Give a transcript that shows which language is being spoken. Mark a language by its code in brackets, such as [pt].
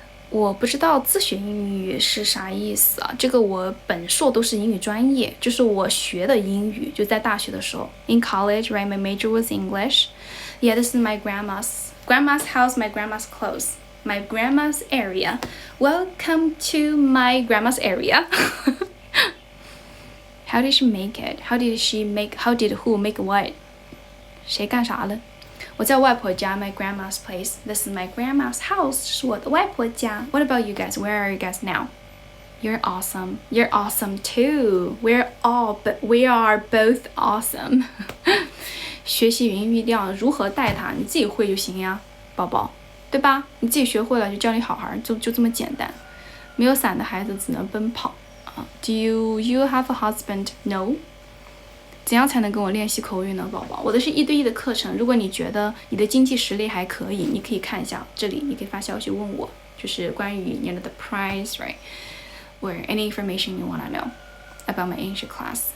[zh] 我不知道自学英语是啥意思啊？这个我本硕都是英语专业，就是我学的英语，就在大学的时候。 [en] In college, right, my major was English. Yeah, this is my grandma's house, my grandma's clothes, my grandma's area. Welcome to my grandma's area. How did she make it? How did who make what? [zh] 谁干啥了？我在外婆家 [en] my grandma's place. This is my grandma's house. [zh] 是我的外婆家。 [en] What about you guys? Where are you guys now? You're awesome. You're awesome too. We are both awesome. [zh] 学习语音语调如何带它，你自己会就行呀，宝宝，对吧？你自己学会了就教你好好，就这么简单。没有伞的孩子只能奔跑啊。 [en] Do you have a husband? No. [zh] 怎样才能跟我练习口语呢，宝宝？我的是1对1的课程。如果你觉得你的经济实力还可以，你可以看一下这里，你可以发消息问我，就是关于 [en] the price, right? Or any information you want to know about my English class.